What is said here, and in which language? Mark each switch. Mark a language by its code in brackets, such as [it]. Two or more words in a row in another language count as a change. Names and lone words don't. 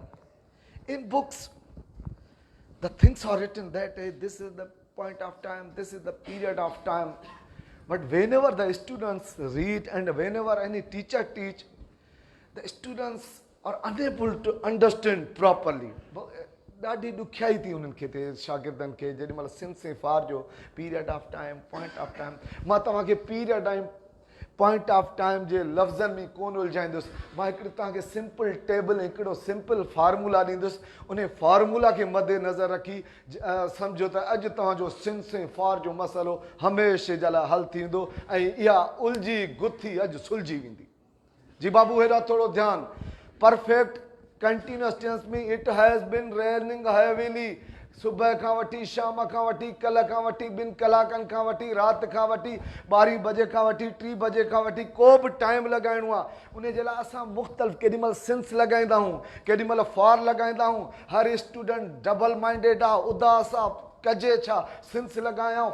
[en] In books, the things are written that this is the point of time, this is the period of time. But whenever the students read and whenever any teacher teach, the students are unable to understand properly. [sd] ॾाढी ॾुखियाई थी उन्हनि खे थिए शागिर्दनि खे जेॾी महिल [en] since for [sd] जो [en] period of time point of time [sd] मां तव्हांखे पीरियड ऐं [en] point of time [sd] जे लफ़्ज़नि में कोन उलझाईंदुसि मां हिकिड़ी तव्हांखे [en] simple table [sd] हिकिड़ो [en] simple formula [sd] ॾींदुसि उन फार्मूला खे मदे नज़र रखी सम्झो त अॼु तव्हांजो [en] since for [sd] जो मसइलो हमेशह जे लाइ हल थींदो ऐं इहा उलझी गुथी अॼु सुलझी वेंदी जी बाबू हेॾा थोरो ध्यानु [en] perfect continuous tense [sd] में [en] it has been raining heavily [sd] सुबह खां वठी शाम खां वठी कल्ह खां वठी ॿिनि कलाकनि खां वठी राति खां वठी 12 बजे खां वठी 3 बजे खां वठी को बि टाइम लॻाइणो आहे उन जे लाइ असां मुख़्तलिफ़ केॾीमहिल सिंस लॻाईंदा आहियूं केॾीमहिल फार लॻाईंदा आहियूं हर स्टूडेंट [en] double minded [sd] आहे उदास आहे कजे छा सिंस लॻायां